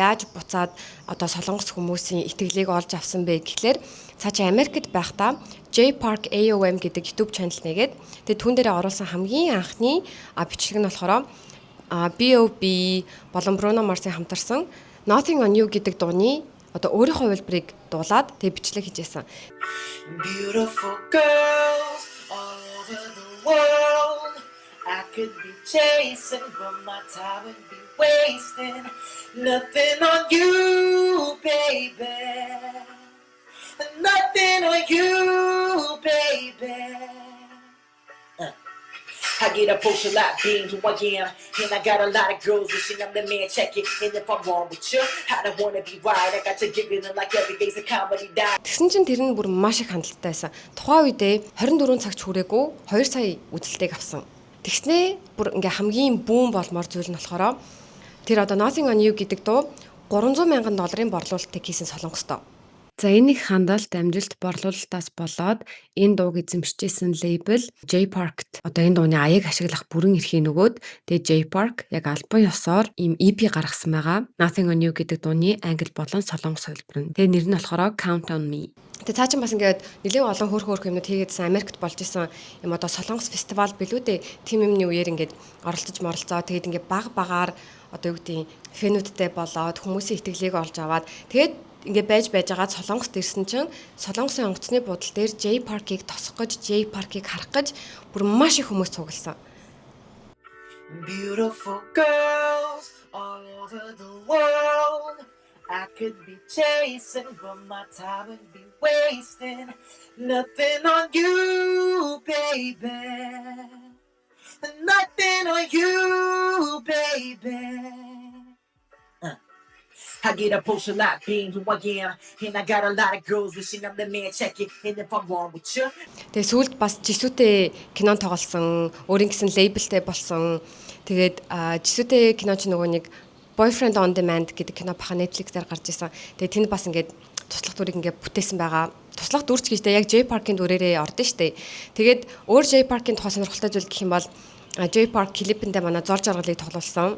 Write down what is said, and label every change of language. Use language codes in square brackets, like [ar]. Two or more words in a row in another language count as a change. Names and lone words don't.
[mn] Яаж буцаад одоо солонгос хүмүүсийн итгэлийг олж авсан бэ гэхлээр цаашаа Америкт байхдаа J Park AOM гэдэг [en] YouTube channel [mn] нэгээд тэгээ түүн дээрээ оруулсан хамгийн анхны бичлэг нь болохоор B.O.B болон Bruno Mars-ийн хамтарсан Nothing on You гэдэг дууны одоо өөрийнхөө хувилбарыг дуулаад тэг бичлэг хийжсэн. [en] Beautiful girls all over the world. I could be chasing, but my time would be wasting. Nothing on you, baby. Nothing on you, baby. I get a post a lot being who I am, and I got a lot of girls wishing I'm the man. Check it, and if I'm wrong with you, I don't wanna be right. I got to give it like every day's a comedy die. [mn] Тэгсэн чинь тэр нь бүр маш их хандлттай байсан. Тухайн үедээ 24 цаг хүрээгүй 2 сая үзэлтэйг авсан. Тэгснээ бүр ингээ хамгийн бүүн болмоор зүйл нь болохоор тэр одоо Nothing on You гэдэг дуу $300,000 борлуулалтыг хийсэн солонгостоо. За энэ их хандлт амжилт борлуулалтаас болоод энэ дууг эзэмшижсэн лейбл J Park-т одоо энэ дууны аяыг ашиглах бүрэн эрхийг нөгөөд тэгээ J Park яг албан ёсоор ийм EP гаргасан байгаа. Nothing on You гэдэг дууны англи болон солонгос хувилбар нь. Тэгээ нэр нь болохоор Count on Me. Тэгээ цаа чин бас ингээд нэлээд олон хөөрхөн юмнууд хийгээдсэн Америкт болж исэн юм одоо солонгос фестивал билүү дээ. Тим юмны үеэр ингээд оролцож моролцоо тэгээд ингээд баг багаар одоо юу гэдэг фэнүүдтэй болоод хүмүүсийн итгэлийг олж аваад тэгээд ингээ байж байгаад солонгост ирсэн чинь солонгосын онгоцны буудлын дээр J Park-ийг тосох гэж J Park-ийг харах гэж бүр маш их хүмүүс цугласан. [en] Beautiful girls all over the world. I could be chasing, but my time would be wasting. Nothing on you, baby. Nothing on you, baby. I get a post a lot being who I am, and I got a lot of girls wishing I'm the man. Check it, and if I'm wrong with you. [mn] Тэгээ сүүлд бас Жисүүтэй кинон тоглосон, өөрийн гэсэн лейблтэй болсон. Тэгээд Жисүүтэй кино ч нөгөө нэг Boyfriend on Demand гэдэг кино баха Netflix-аар гарч ирсэн. Тэгээд тэнд бас ингээд туслах дүрийг ингээд бүтээсэн байгаа. Туслах дүрч гэжтэй яг J Park-ийн дүрээрээ ордон штэ. Тэгээд өөр J Park-ийн тухай сонирхолтой зүйл гэх юм бол J Park клипэндээ манай зор жаргалыг тоглуулсан.